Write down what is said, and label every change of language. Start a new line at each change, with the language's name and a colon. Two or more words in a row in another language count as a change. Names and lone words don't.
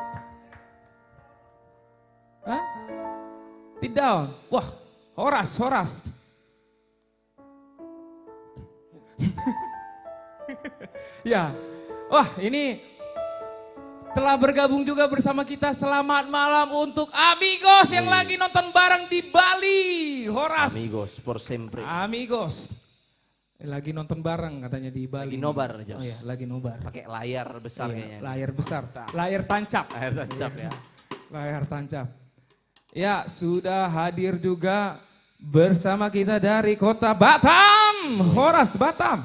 Indonesian: Hah? Tidak, wah Horas. Ya, wah ini telah bergabung juga bersama kita. Selamat malam untuk amigos yang lagi nonton bareng di Bali. Horas.
Portuguese: Amigos por sempre.
Indonesian: Amigos. Lagi nonton bareng katanya di Bali. Lagi nobar, Jos. Oh ya, lagi nobar. Pakai layar besar kayaknya. Layar besar. Layar tancap. Layar tancap ya. Layar tancap. Ya, sudah hadir juga bersama kita dari kota Batam, Horas Batam.